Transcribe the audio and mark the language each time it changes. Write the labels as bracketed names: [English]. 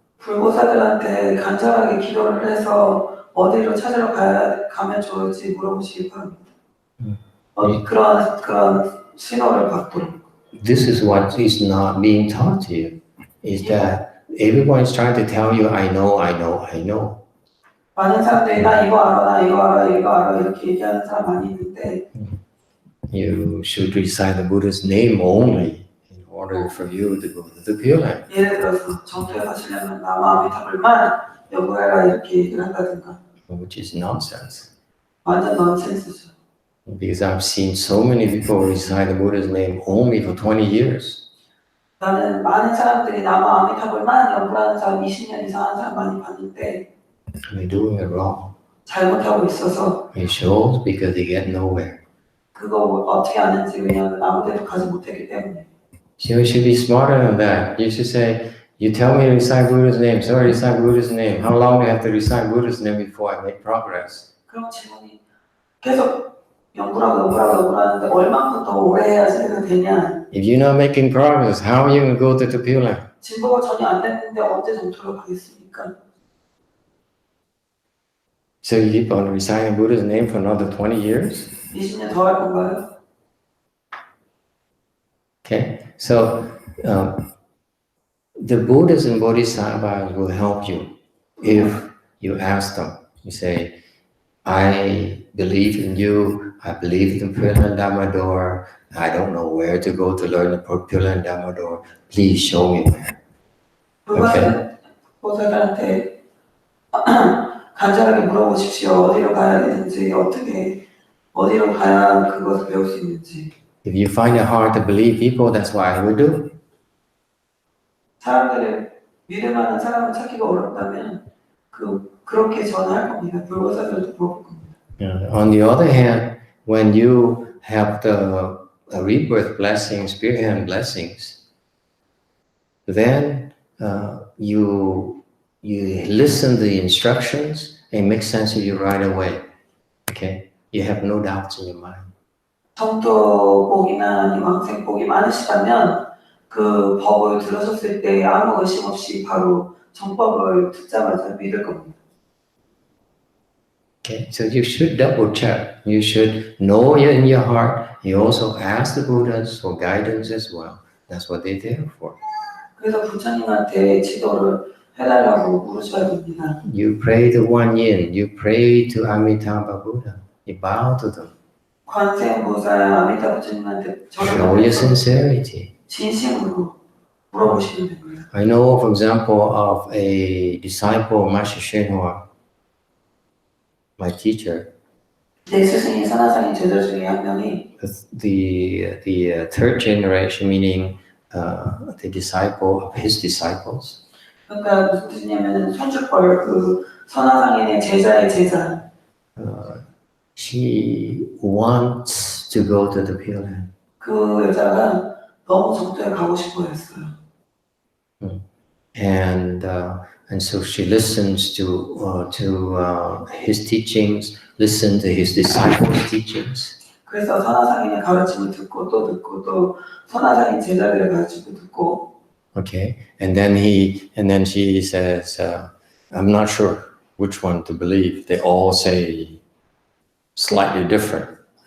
[Korean] 불보살들한테 간절하게 기도를 해서 어디로 찾으러 가면 좋을지 물어보시기 바랍니다. 그런 신호를 받도록. [English] This is what is not being taught to you, is that everyone is trying to tell you, I know. [Korean] 많은 사람들이 나 이거 알아 이렇게 얘기하는 사람 많이 있는데 [English] You should recite the Buddha's name only in order for you to go to the Pure Land. [Korean] 예를 들어서 정토에 가시려면 나마 아미타불만 연구해라 이렇게 얘기를 한다든가. [English] Which is nonsense. [Korean] 완전 넌센스죠. [English] Because I've seen so many people recite the Buddha's name only for 20 years. [Korean] 나는 많은 사람들이 나마 아미타불만 연구하는 사람 20년 이상 하는 사람 많이 봤는데 [English] They're doing it wrong. [Korean] 잘못하고 있어서 [English] It shows because they get nowhere. [Korean] 그거 어떻게 아는지 왜냐면 아무데도 가지 못했기 때문에. [English] So you should be smarter than that. You should say, you tell me to recite Buddha's name, so I recite Buddha's name. How long do I have to recite Buddha's name before I make progress? [Korean] 그럼 질문이 계속 연구라고 하는데 얼마큼 더 오래 해야지 해도 되냐? [English] If you're not making progress, how are you going to go to the Pure Land? [Korean] 진보가 전혀 안 됐는데 언제 정토로 가겠습니까? [English] So you keep on reciting Buddha's name for another 20 years? [Korean] 20년 더 할 건가요? [English] Okay, so the Buddhas and Bodhisattvas will help you if you ask them. You say, I believe in you, I believe in the Pure Land Dhamma door, I don't know where to go to learn the Pure Land Dhamma door, please show me where. Okay. [Korean] 보살한테 간절하게 물어보십시오. 어디로 가야 되는지, 어디로 가야 그것을 배울 수 있는지. [English] If you find it hard to believe people, that's what I would do. [Korean] 사람들을 믿을만한 사람을 찾기가 어렵다면 그렇게 전할 겁니다. 불보살들도 물어볼 겁니다. [English] On the other hand, when you have the rebirth blessings, spirit hand blessings, then you listen to the instructions and it makes sense to you right away. Okay, you have no doubts in your mind. [Korean] 정토복이나 아니면 왕생복이 많으시다면 그 법을 들으셨을 때 아무 의심 없이 바로 정법을 듣자마자 믿을 겁니다. [English] Okay, so you should double check. You should know in your heart. You also ask the Buddhas for guidance as well. That's what they're there for. [Korean] 그래서 부처님한테 지도를 해달라고 물으셔야 됩니다. [English] You pray to One Yin. You pray to Amitabha Buddha. You bow to them. [Korean] 관세음보살 아미타 부처님한테 [English] Show your sincerity. [Korean] 진심으로 물어보시면 됩니다. [English] I know, for example, of a disciple of Master YongHua, my teacher. [Korean] 내 스승이 선화상인 제자 중에 한 명이 [English] The third generation, meaning the disciple of his disciples. [Korean] 그러니까 무슨 뜻이냐면 손주벌 그 선화상인의 제자의 제자. [English] She wants to go to the Pure Land. [Korean] 그 여자가 너무 정토에 가고 싶어 했어요. [English] And so she listens to his teachings, listen to his disciples' teachings. [Korean] 그래서 선화상인의 가르침을 듣고 또 선화상인 제자들의 가르침을 듣고. [English] Okay, and then she says, I'm not sure which one to believe. They all say slightly different.